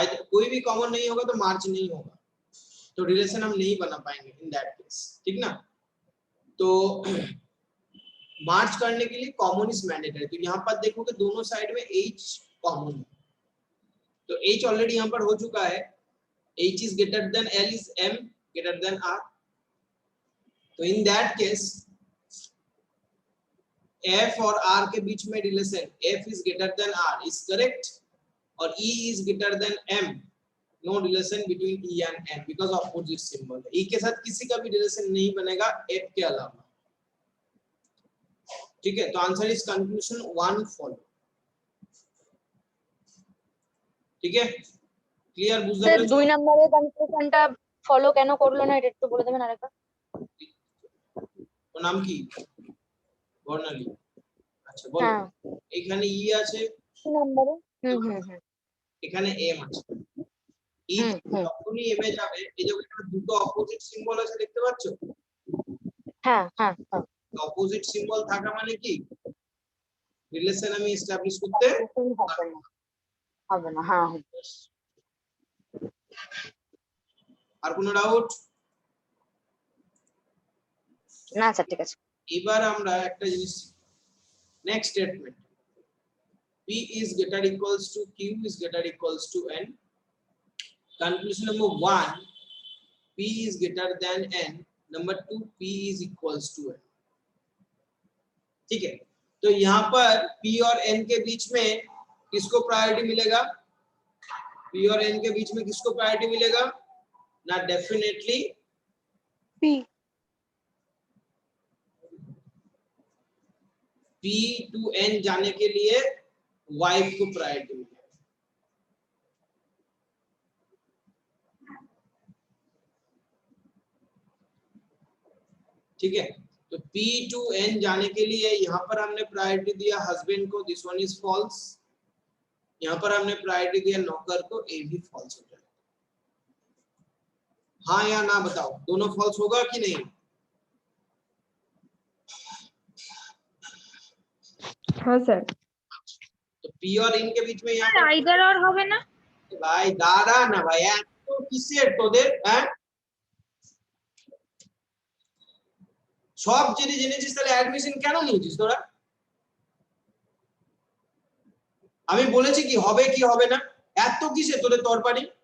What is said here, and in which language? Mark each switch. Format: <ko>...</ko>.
<hi>कोई भी कॉमन नहीं होगा तो मार्च नहीं होगा, तो रिलेशन हम नहीं बना पाएंगे इन दैट केस, ठीक ना। तो मार्च करने के लिए कॉमन इज मैंडेटरी। तो यहाँ पर देखोगे दोनों साइड में H कॉमन है, तो H ऑलरेडी यहाँ पर हो चुका है।</hi> <en>H is greater than L is M greater than R।</en> <hi>तो इन दैट केस F और R के बीच में relation</hi> <en>F is greater than R is correct,</en> <hi>और</hi> <en>E is greater than M, no relation between E and M because opposite symbol</en> <hi>है। E के साथ किसी का भी रिलेशन नहीं बनेगा F के अलावा, ठीक है। तो आंसर इज कंक्लूजन 1 फॉलो,</hi> <bn>ঠিক আছে। ক্লিয়ার বুঝতে স্যার পেরেছো? 2 নম্বরের কনক্লুশনটা ফলো কেন করলো না এটা একটু বলে দেবেন আরেকবার? ওর নাম কি? বর্ণালী। আচ্ছা বলো। হ্যাঁ, এখানে ই আছে, 2 নম্বরে। হুম। এখানে এম আছে। ই যখনই এম এ যাবে, এই যে এখানে দুটো অপোজিট সিম্বল আছে দেখতে পাচ্ছ? হ্যাঁ। অপোজিট সিম্বল থাকা মানে কি রিলেশন আমি এস্টাবলিশ করতে হবে না। হ্যাঁ। আর কোনো ডাউট? না স্যার, ঠিক আছে। এবার আমরা একটা জিনিস, next statement,</bn> <en>P is greater equals to Q is greater equals to N। Conclusion number 1, P is greater than N। Number 2, P is equals to N।</en> <hi>ठीक है, तो यहाँ पर P और N के बीच में किसको प्रायोरिटी मिलेगा? P और N के बीच में किसको प्रायोरिटी मिलेगा ना? डेफिनेटली P टू N जाने के लिए वाइफ को प्रायोरिटी मिलेगा। ठीक है, तो P टू N जाने के लिए यहाँ पर हमने प्रायोरिटी दिया हस्बैंड को,</hi> <en>This one is false.</en> <hi>यहाँ पर हमने प्रायोरिटी दिया नौकर को, ए भी फॉल्स हो जाएगा। हाँ या ना बताओ, दोनों फॉल्स होगा कि नहीं? हाँ सर। तो P और इन के बीच में यहाँ पर</hi> <bn>আইদার আর হবে না? ভাই দাঁড়া না ভাই, এত কিসের তোদের? হ্যাঁ, সব যদি জেনেছিস তাহলে অ্যাডমিশন কেন নিয়েছিস তোরা? আমি বলেছি কি হবে কি হবে না, এত কিসে তোদের তরপারি?</bn>